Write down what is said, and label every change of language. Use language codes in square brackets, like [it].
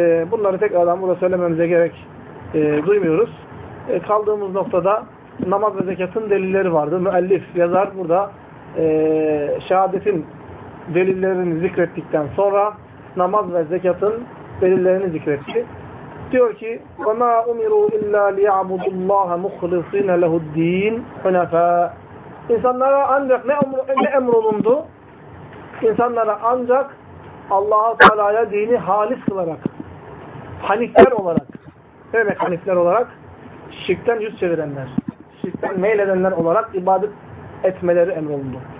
[tr] Bunları tekrardan burada söylememize gerek duymuyoruz. Kaldığımız noktada namaz ve zekatın delilleri vardı. Müellif, yazar burada şehadetin delillerini zikrettikten sonra namaz ve zekatın delillerini zikretti. Diyor ki [ar] وَمَا أُمِرُوا إِلَّا لِيَعْبُدُ اللّٰهَ مُخْلِص۪ينَ لَهُ الد۪ينَ حُنَفَا. [tr] İnsanlara ancak ne emrolundu? İnsanlara ancak Allah-u Teala'ya dini halis kılarak, hanifler olarak, ne demek hanifler olarak? Şirkten yüz çevirenler, şirkten meyledenler olarak ibadet etmeleri emrolundu.